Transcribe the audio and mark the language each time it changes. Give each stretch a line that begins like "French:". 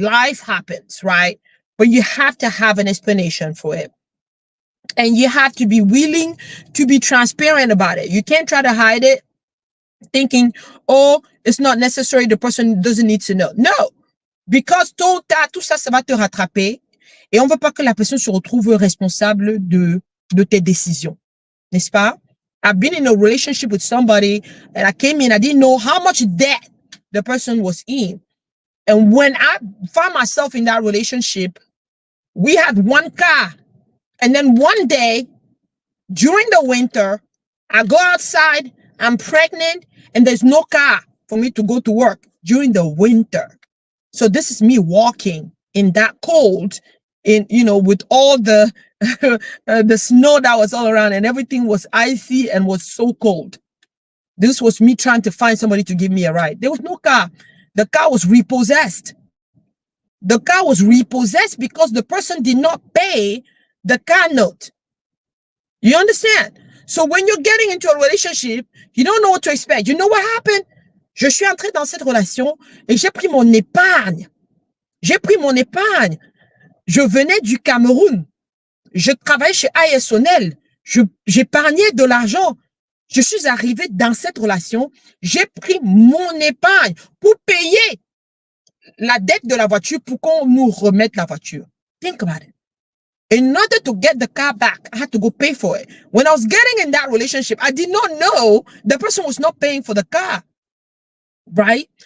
English: Life happens, right? But you have to have an explanation for it. And you have to be willing to be transparent about it. You can't try to hide it thinking, oh, it's not necessary. The person doesn't need to know. No, because
French: tout ça, ça va te rattraper. Et on veut pas que la personne se retrouve responsable de tes décisions. N'est-ce pas?
English: I've been in a relationship with somebody and I came in, I didn't know how much debt the person was in. And when I found myself in that relationship, we had one car. And then one day, during the winter, I go outside, I'm pregnant, and there's no car for me to go to work during the winter. So this is me walking in that cold, with all the the snow that was all around and everything was icy and was so cold. This was me trying to find somebody to give me a ride. There was no car. The car was repossessed. The car was repossessed because the person did not pay the car note. You understand? So when you're getting into a relationship, you don't know what to expect. You know what happened?
French: Je suis entrée dans cette relation et j'ai pris mon épargne. J'ai pris mon épargne. Je venais du Cameroun. Je travaillais chez ASONEL. J'épargnais de l'argent. Je suis arrivée dans cette relation. J'ai pris mon épargne pour payer la dette de la voiture pour qu'on nous remette la voiture.
English: Think about it. In order to get the car back, I had to go pay for it. When I was getting in that relationship, I did not know the person was not paying for the car. Right?